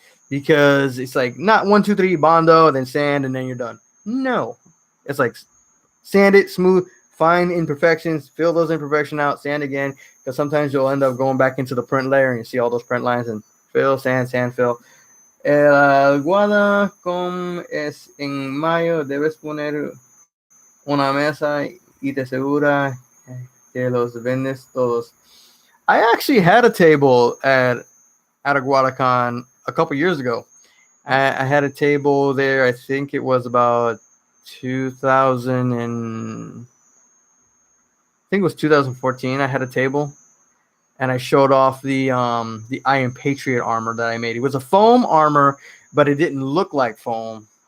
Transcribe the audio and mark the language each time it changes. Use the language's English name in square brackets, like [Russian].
[English] Because it's like not 1, 2, 3 Bondo, then sand, and then you're done. No. It's like sand it, smooth, find imperfections, fill those imperfections out, sand again, because sometimes you'll end up going back into the print layer and you see all those print lines and fill, sand, fill. [Spanish] El guada como es en mayo, debes poner una mesa y te asegura que los vendes todos. [English] I actually had a table at a GuadaCon a couple years ago. I had a table there. I think it was about 2000 and I think it was 2014. I had a table, and I showed off the Iron Patriot armor that I made. It was a foam armor, but it didn't look like foam.